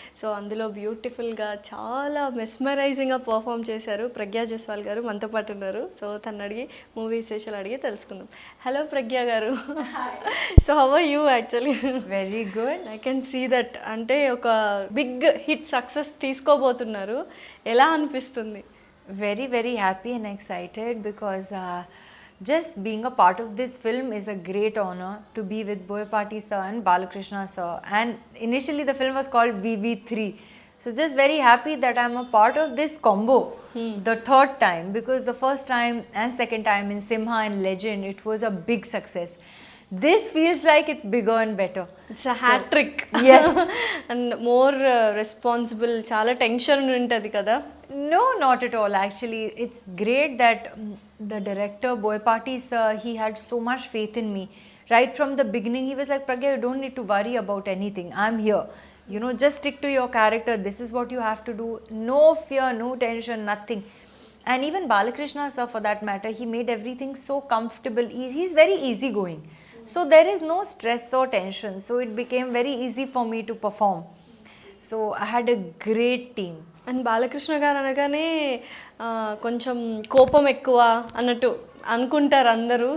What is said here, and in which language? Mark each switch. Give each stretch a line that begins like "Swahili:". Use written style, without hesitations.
Telugu: So అందులో బ్యూటిఫుల్గా చాలా మెస్మరైజింగ్గా పర్ఫామ్ చేశారు ప్రజ్ఞా జైస్వాల్ గారు. మనతో పాటు ఉన్నారు. సో తను అడిగి మూవీ విశేషాలు అడిగి తెలుసుకుందాం.
English: Hello Pragya గారు. So how are you actually? Very good. I can see that.
Telugu: అంటే ఒక బిగ్ హిట్ సక్సెస్ తీసుకోబోతున్నారు. ఎలా అనిపిస్తుంది?
English: Very, very happy and excited because just being a part of this film is a great honor to be with Boyapati sir and Balakrishna sir. And initially the film was called VV3. So just very happy that I'm a part of this combo the third time, because the first time and second time in Simha and Legend it was a big success. This feels like it's bigger and better. It's a hat trick. Yes. And more responsible.
Telugu: చాలా tension ఉంటుంది కదా?
English: No, not at all. Actually, it's great that the director Boyapati sir, he had so much faith in me. Right from the beginning, he was like, Pragya, you don't need to worry about anything. I'm here. You know, just stick to your character. This is what you have to do. No fear, no tension, nothing. And even Balakrishna sir, for that matter, he made everything so comfortable. He's very easygoing. So there is no stress or tension. So it became very easy for me to perform. So I had a great team.
Telugu: And Balakrishna గారు అనగానే కొంచెం కోపం ఎక్కువ అన్నట్టు అనుకుంటారు అందరూ.